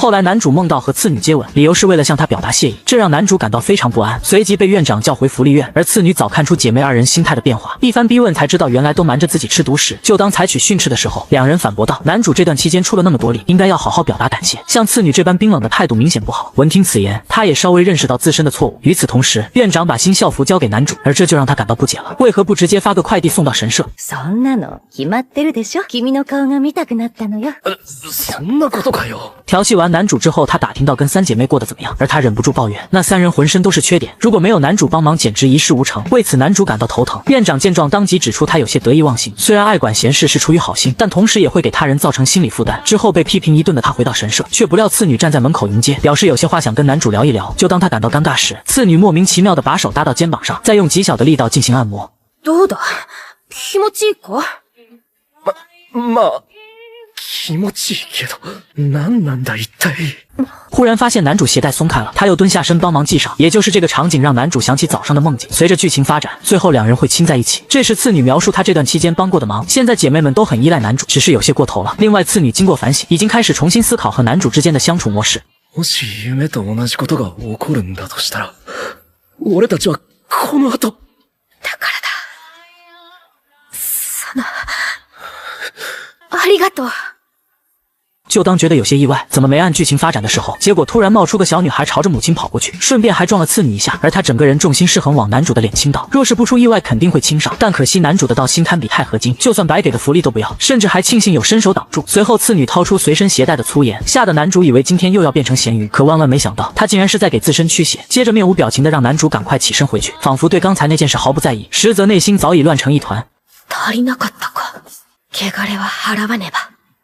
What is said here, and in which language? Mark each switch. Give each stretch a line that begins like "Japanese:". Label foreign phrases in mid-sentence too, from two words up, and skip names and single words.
Chinese: 后来男主梦到和次女接吻，理由是为了向她表达谢意，这让男主感到非常不安，随即被院长叫回福利院。而次女早看出姐妹2人心态的变化，一番逼问才知道原来都瞒着自己吃独食。就当采取训斥的时候，2人反驳道，男主这段期间出了那么多力，应该要好好表达感谢，像次女这般冰冷的态度明显不好。闻听此言，他也稍微认识到自身的错误。与此同时，院长把新校服交给男主，而这就让他感到不解了，为何不直接发个快递送到神社？
Japanese: そんなの決まってるでしょ。君の顔が見たくなったのよ。そんなことかよ。
Chinese: 调戏完男主之后，他打听到跟3姐妹过得怎么样，而他忍不住抱怨，那3人浑身都是缺点，如果没有男主帮忙，简直一事无成。为此，男主感到头疼。院长见状，当即指出他有些得意忘形，虽然爱管闲事是出于好心，但同时也会给他人造成心理负担。之后被批评一顿的他回到神社，却不料次女站在门口迎接，表示有些话想跟男主聊一聊。就当他感到尴尬时，次女莫名其妙的把手搭到肩膀上，再用极小的力道进行按摩。
Japanese: どうだ？気持ちいいか？まあ、気持ちいいけど、何なんだ一体。
Chinese: 忽然发现男主鞋带松开了，他又蹲下身帮忙系上，也就是这个场景让男主想起早上的梦境。随着剧情发展，最后2人会亲在一起。这时次女描述她这段期间帮过的忙，现在姐妹们都很依赖男主，只是有些过头了。另外次女经过反省，已经开始重新思考和男主之间的相处模式。
Japanese: もし夢と同じことが起こるんだとしたら、俺たちはこの後。だからだ。ありがとう。
Chinese: 就当觉得有些意外，怎么没按剧情发展的时候，结果突然冒出个小女孩朝着母亲跑过去，顺便还撞了次女一下，而她整个人重心失衡往男主的脸倾倒，若是不出意外肯定会亲上，但可惜男主的刀心堪比钛合金，就算白给的福利都不要，甚至还庆幸有伸手挡住。随后次女掏出随身携带的粗盐，吓得男主以为今天又要变成咸鱼，可万万没想到她竟然是在给自身驱邪。接着面无表情的让男主赶快起身回去，仿佛对刚才那件事毫不在意，实则内心早已乱成一团。
Japanese: 足りなかったか。汚れは払わねば。